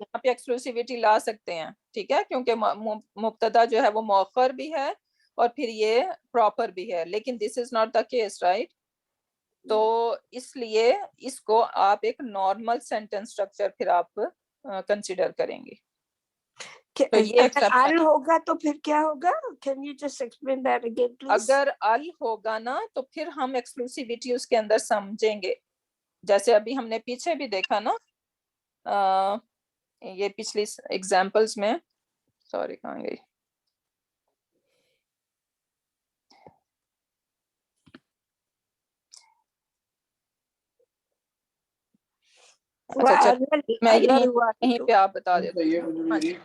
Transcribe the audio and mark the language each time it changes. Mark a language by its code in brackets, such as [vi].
[ur] یہاں پہ ایکسکلوسیوٹی لا سکتے ہیں، ٹھیک ہے، کیونکہ مبتدا جو ہے وہ مؤخر بھی ہے اور پھر یہ پراپر بھی ہے، لیکن [en] this is not the case, [ur] right? تو اس لیے اس کو آپ ایک نارمل سینٹینس اسٹرکچر پھر آپ کنسیڈر کریں گے. تو یہ اگر [en] exception [ur] ال ہوگا تو پھر کیا ہوگا؟ [en] Can you just explain that again, please? [ur] اگر ال ہوگا نا تو پھر ہم ایکسکلوسیوٹی اس کے اندر سمجھیں گے. جیسے ابھی ہم نے پیچھے بھی دیکھا نا، یہ پچھلی ایگزامپلس میں، سوری کہاں گئی، اچھا میں یہیں پہ آپ بتا دیتے ہیں.